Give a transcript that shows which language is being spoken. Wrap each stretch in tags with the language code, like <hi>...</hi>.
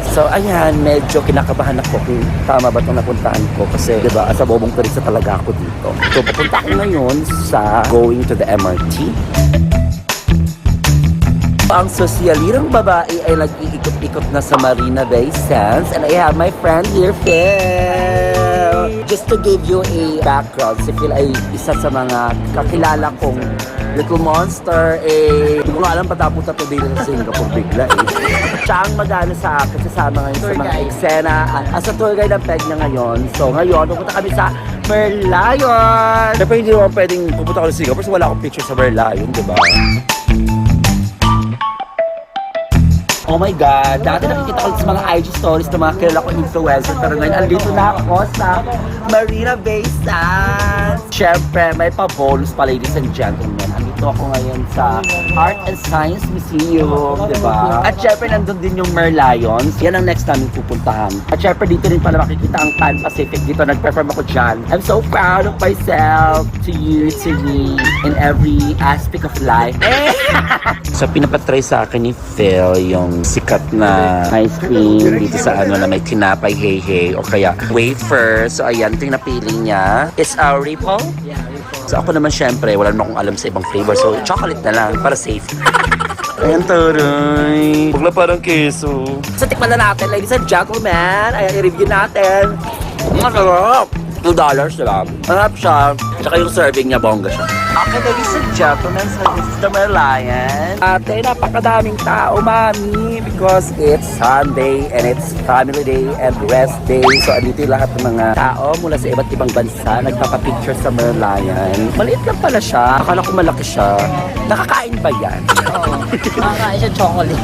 <tl>So, ayan, medyo kinakabahan ako kung tama ba itong napuntahan ko. Kasi, di ba, asa bobong turista talaga ako dito. So, papunta ako ngayon sa</tl> <en>going to the MRT.</en> <tl>Ang sosyalirang babae ay nag-iikot-ikot na sa Marina Bay Sands.</tl> <en>And I have my friend here, Phil. Just to give you a background,</en> <tl>si Phil ay isa sa mga kakilala kong little monster. Hindi ko nga alam patapunta to dito sa Singapore bigla Siya ang mag-ano sa akin, sasama ngayon sa mga eksena. As a tour guide ang peg niya ngayon. So ngayon, pupunta kami sa Merlion. Siyempre hindi naman pwedeng pupunta ko sa Singapore kasi wala akong picture sa Merlion, di ba?</tl> <en>Oh my God,</en> <tl>dati nakikita ko sa mga IG stories ng mga kilala ko influencer, pero ngayon andito na ako sa Marina Bay Sands. Siyempre, may pa-bonus pa,</tl> <en>ladies and gentlemen.</en> <tl>Andito ako ngayon sa Art and Science Museum, di ba? At siyempre, nandun din yung Merlion. Yan ang next namin pupuntahan. At siyempre, dito rin pala makikita ang Pan Pacific. Dito nag-perform ako dyan.</tl> <en>I'm so proud of myself, to you, to me, in every aspect of life.</en> <tl>So, pinapatry sa akin ni Phil yung sikat na ice cream dito sa na may tinapay hey o kaya wafer. So ayan, ito yung napili niya.</tl> <en>It's our Ripple? Yeah, Ripple.</en> <tl>So ako naman syempre, wala naman akong alam sa ibang flavor. So chocolate na lang para safe. Ayan, taray. Bugla parang keso. So tikman na natin,</tl> <en>ladies and gentlemen.</en> <tl>Ayan, i-review natin. Masarap. $2 lang. Masarap siya. Tsaka yung serving niya, bongga siya.</tl> <en>Okay, ladies and gentlemen, so this is the Merlion.</en> <tl>Ate, napakadaming tao, mami,</tl> <en>because it's Sunday and it's family day and rest day.</en> <tl>So, andito yung lahat ng mga tao mula sa iba't ibang bansa, nagpapapicture sa Merlion. Maliit lang pala siya. Akala ko malaki siya. Nakakain ba yan? Oo. Nakakain siya chocolate.</tl>